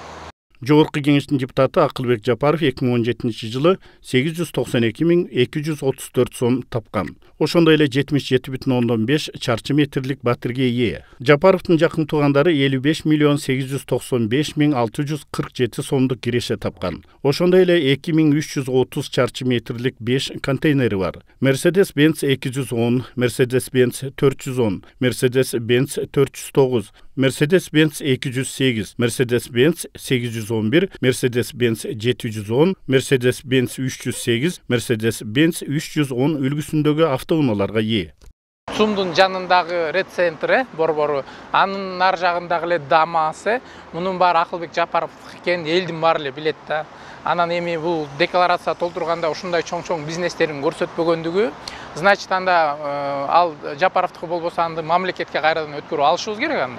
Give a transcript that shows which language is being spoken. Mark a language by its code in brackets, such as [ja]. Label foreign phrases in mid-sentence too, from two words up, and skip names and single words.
[ky] Жогорку кеңештин депутаты Акылбек Жапаров 2017 жылы 892 миң 234 сом тапкан. Ошондой эле 77,5 чарчы метрлик батирге ээ. Жапаровдун жакын туугандары 55 миллион 895 миң 647 сомдук киреше тапкан. Ошондой эле 2330 чарчы метрлик 5 контейнери бар. Mercedes-Benz 210, Mercedes-Benz 410, Mercedes-Benz 409, Mercedes-Benz 208, Mercedes-Benz 811, Mercedes-Benz 710, Mercedes-Benz 308, Mercedes-Benz 310 үлгүсүндөгү автоунааларга ээ. ЦУМдун жанындагы Red Center борбору, анын ар жагындагы эле Дамасы, мунун баары Акылбек Жапаров экенин элдин баары эле билет да. Анан эми бул декларация толтурганда ушундай чоң-чоң бизнестерин көрсөтпөгөндүгү, значит анда ал Жапаровдуку болбосо анды мамлекетке кайрадан өткөрүп алышыбыз керек анда.